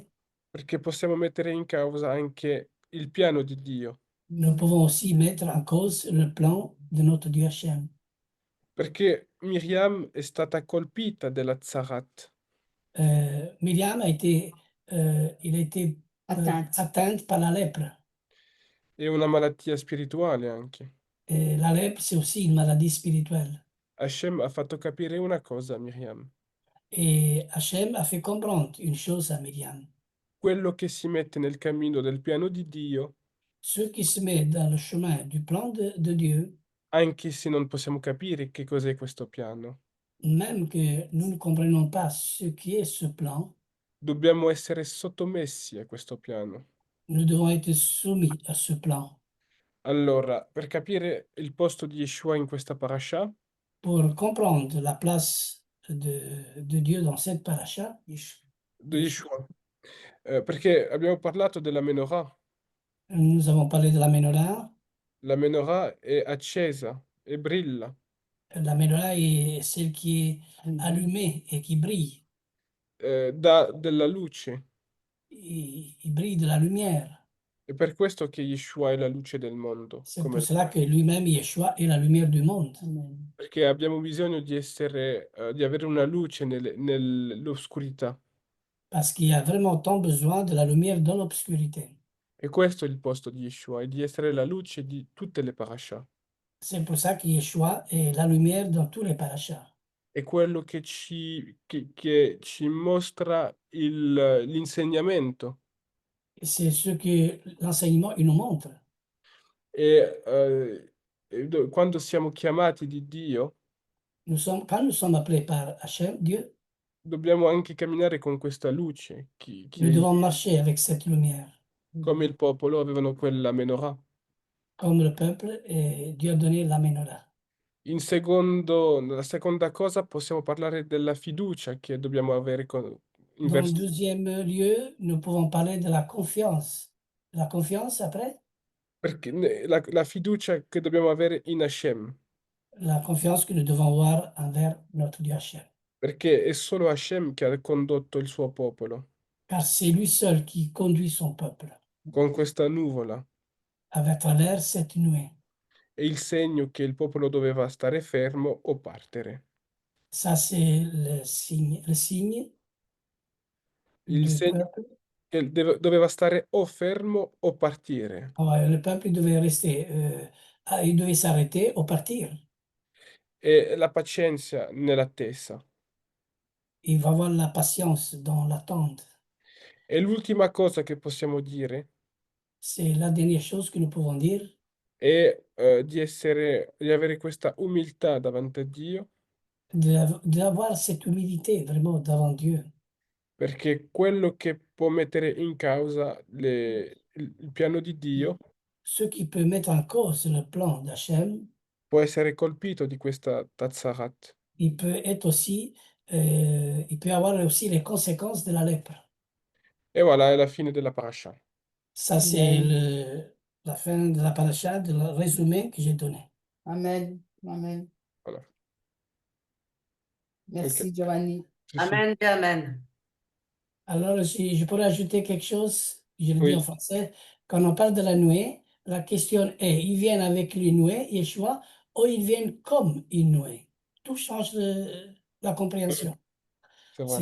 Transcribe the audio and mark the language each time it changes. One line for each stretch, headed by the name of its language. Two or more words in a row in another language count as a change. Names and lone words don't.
Italian: perché possiamo mettere in causa anche il piano di Dio,
French: Nous pouvons aussi mettre en cause le plan de notre Dieu Hachem.
Italian: perché Miriam è stata colpita della Zarat
French: Myriam il a été Atteinte. atteinte par la lèpre.
Italian: e una malattia spirituale anche.
French: La lèpre, c'est aussi une maladie spirituelle.
Italian: Hashem ha fatto capire una cosa a Miriam.
French: Et Hachem a fait comprendre une chose à Myriam.
Italian: Quello che si mette nel cammino del piano di Dio,
French: Ce qui se met dans le chemin du plan de Dieu,
Italian: anche se non possiamo capire che cos'è questo piano,
French: même que nous ne comprenons pas ce qui est ce plan,
Italian: dobbiamo essere sottomessi a questo piano.
French: nous devons être soumis à ce plan.
Italian: Allora, per capire il posto di Yeshua in questa parasha,
French: Pour comprendre la place de Dieu dans cette paracha,
Italian: di Yeshua, perché abbiamo parlato della menorah.
French: nous avons parlé de la menorah.
Italian: La menorah è accesa e brilla,
French: La menorah est celle qui est allumée et qui brille.
Italian: dà della luce.
French: Il brille de la lumière.
Italian: È per questo che Yeshua è la luce del mondo,
French: C'est
Italian: come
French: pour cela que lui-même, Yeshua, est la lumière du monde.
Italian: perché abbiamo bisogno di essere, di avere una luce nell'oscurità.
French: Parce qu'il y a vraiment tant besoin de la lumière dans l'obscurité.
Italian: E questo è il posto di Yeshua, è di essere la luce di tutte le parasha.
French: C'est pour ça que Yeshua est la lumière dans tous les parachas.
Italian: È quello che ci mostra l'insegnamento.
French: C'est ce que l'enseignement il nous montre.
Italian: Quando siamo chiamati di Dio,
French: Quand nous sommes appelés par Hachem, Dieu,
Italian: dobbiamo anche camminare con questa luce,
French: nous devons marcher avec cette lumière.
Italian: come il popolo avevano quella menorah.
French: Comme le peuple, et Dieu a donné la menorah.
Italian: La seconda cosa possiamo parlare della fiducia che dobbiamo avere in
French: Dans le
Italian: verso,
French: deuxième lieu, nous pouvons parler de la confiance. La confiance après?
Italian: perché la fiducia che dobbiamo avere in Hashem,
French: La confiance que nous devons avoir envers notre Dieu Hachem.
Italian: perché è solo Hashem che ha condotto il suo popolo
French: Car c'est lui seul qui conduit son peuple
Italian: con questa nuvola.
French: à travers cette nuée.
Italian: È il segno che il popolo doveva stare fermo o partere.
French: Ça, c'est le signe Il du
Italian: segno
French: peuple.
Italian: che doveva stare o fermo o partire.
French: Le peuple devait rester, il devait s'arrêter ou partir.
Italian: E la pazienza nell'attesa.
French: Il va avoir la patience dans l'attente.
Italian: E l'ultima cosa che possiamo dire
French: C'est la dernière chose que nous pouvons dire,
Italian: è di avere questa umiltà davanti a Dio,
French: d'avoir cette humilité vraiment devant Dieu.
Italian: perché quello che può mettere in causa il piano di Dio
French: Ce qui peut mettre en cause le plan d'Hachem,
Italian: può essere colpito di questa Tazzarat.
French: il peut être aussi, il peut avoir aussi les conséquences de la lèpre.
Italian: E voilà, è la fine della parasha.
French: Ça, c'est Amen. la fin de la paracha, de le résumé que j'ai donné. Amen. Amen. Voilà. Merci, Giovanni.
Italian: Sì, sì.
French: Amen et Amen. Alors, si je pourrais ajouter quelque chose, je le dis Oui. en français. Quand on parle de la nuée, la question est, ils viennent avec une nuée, Yeshua, ou ils viennent comme une nuée? Tout change la compréhension. C'est vrai.